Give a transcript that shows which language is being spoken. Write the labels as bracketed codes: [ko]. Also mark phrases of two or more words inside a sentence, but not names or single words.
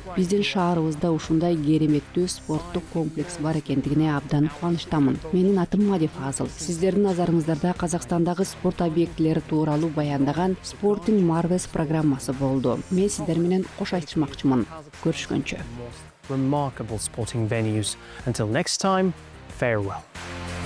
[ky] Биздин шаарыбызда ушундай кереметтүү спорттук комплекс бар экендигине абдан кубанычтамын. Менин атым Мади Фазыл. Сиздердин назарыңыздарда Казакстандагы спорт объектилери тууралуу баяндаган Sporting Marvels программасы болду. Мен сиздер менен кош айтышмакчымын. Көрүшкөнчө. [en] Remarkable sporting venues. Until next time, farewell.